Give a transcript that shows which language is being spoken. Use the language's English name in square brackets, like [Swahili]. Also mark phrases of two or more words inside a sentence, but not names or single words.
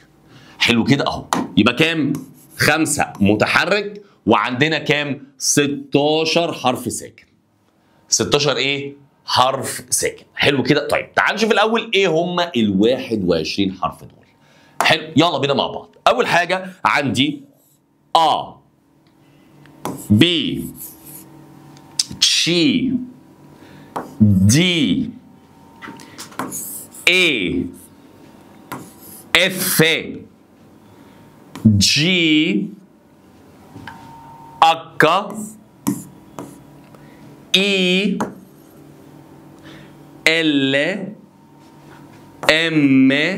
[Arabic] حلو كده اهو. يبقى كام؟ 5 متحرك وعندنا كام؟ 16 حرف ساكن. 16 ايه؟ حرف ساكن. حلو كده. طيب تعال نشوف الاول ايه هم ال 21 حرف دول. حلو، يلا بينا مع بعض. اول حاجه عندي [English] A B C D E F G H I L M